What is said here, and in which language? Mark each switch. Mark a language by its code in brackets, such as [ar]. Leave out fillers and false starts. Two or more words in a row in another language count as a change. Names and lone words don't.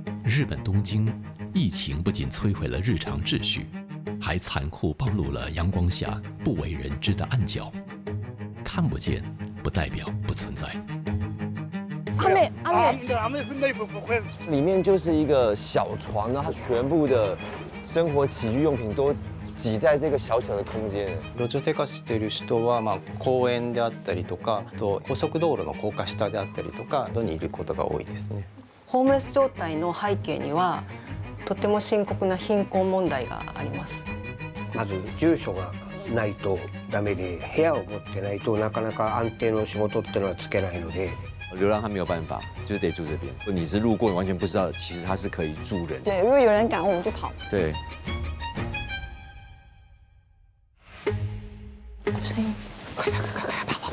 [zh] 日本东京，疫情不仅摧毁了日常秩序，还残酷暴露了阳光下不为人知的暗角。看不见不代表不存在。里面就是一个小床，然后它全部的生活起居用品都挤在这个小小的空间。 [ja] 路上生活している人は、公園であったりとか、あと高速道路の高架下であったりとかにいることが多いですね。ホームレス状態の背景にはとても深刻な貧困問題があります。まず住所がないとダメで、部屋を持ってないとなかなか安定の仕事っていうのはつけないので。 [zh] 流浪汉没有办法，就是得住这边。你是路过，你完全不知道，其实它是可以住人。对，如果有人赶我们就跑。对。声音，快，跑！